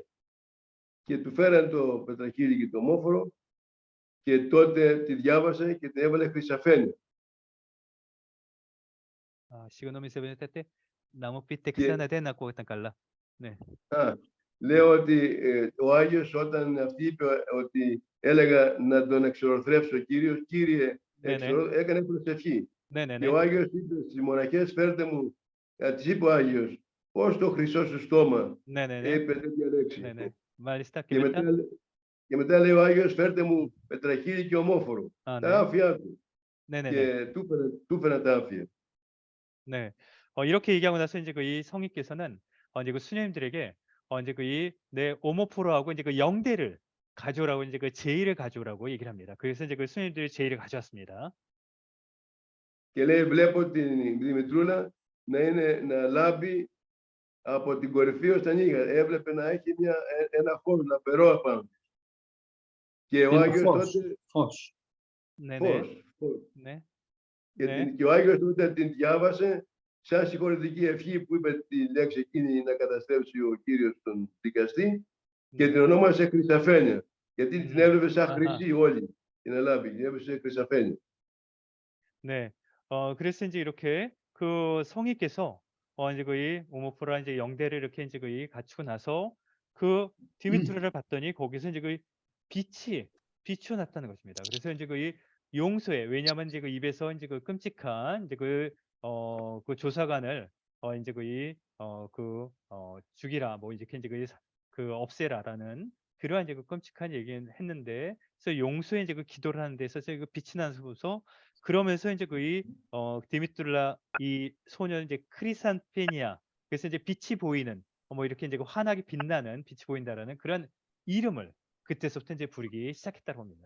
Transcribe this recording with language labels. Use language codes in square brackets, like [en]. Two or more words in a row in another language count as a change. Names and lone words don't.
[el] Και του φέραν το πετραχύλι και το ομόφορο και τότε τη διάβασε και την έβαλε χρυσαφένια. 시그노미 세븐 때 나무빛 텍사나 데나고 했던 갈라. [ko] 네. [el] Λέω ότι ο Άγιος όταν αυτή είπε ότι έλεγα να τον εξορθρεύσει ο Κύριος, Κύριε, έκανε προσευχή. [ko] 네네네. [el] Και ο Άγιος είπε στις μοναχές, φέρτε μου, της είπε ο Άγιος, πώς το χρυσό σου στόμα, είπε τέτοια λέξη. Και μετά λέει ο Άγιος, φέρτε μου πετραχύλι και ομόφορο, τα άφια του. Και του έφεραν τα άφια. [ko] 네. 이렇게 얘기하고 나서 이제 이 성인께서는 이제 그 수녀님들에게 이제 내 오모포로하고 이제 그 영대를 가져오라고 이제 그 제의를 가져오라고 얘기를 합니다. 그래서 이제 그 수녀님들이 제의를 가져왔습니다. [el] Και λέει, βλέπω την Δημητρούλα να λάβει από την κορυφή ως τα νύχια. Έβλεπε να έχει ένα φως λαμπερό απάνω. Και ο Άγιος τότε... Φως. Ναι. Και ο Άγιος τότε την διάβασε σαν συγχωρητική ευχή που είπε τη λέξη εκείνη να καταστρέψει ο Κύριος τον δικαστή και την ονόμασε Χρυσαφένια. Γιατί την έβλεπε σαν χρυσή όλη την λάβει, την έβλεπε Χρυσαφένια. [ko] 네. 그래서 이제 이렇게 그 성인께서 이제 이 오모포라 이제 영대를 이렇게 이제 갖추고 나서 그 디미트르를 봤더니 거기서 이제 빛이 비춰났다는 것입니다. 그래서 이제 이 용서에, 왜냐하면 이제 그 입에서 이제 그 끔찍한 이제 그 조사관을 이제 죽이라 뭐 이제 그 없애라라는 그러한 이제 그 끔찍한 얘기는 했는데, 그래서 용서에 이제 그 기도를 하는 데 있어서 그 빛이 나서 그러면서 이제 디미툴라 이 소년 이제 크리산페니아, 그래서 이제 빛이 보이는 뭐 이렇게 이제 환하게 빛나는 빛이 보인다라는 그런 이름을 그때서부터 이제 부르기 시작했다고 합니다.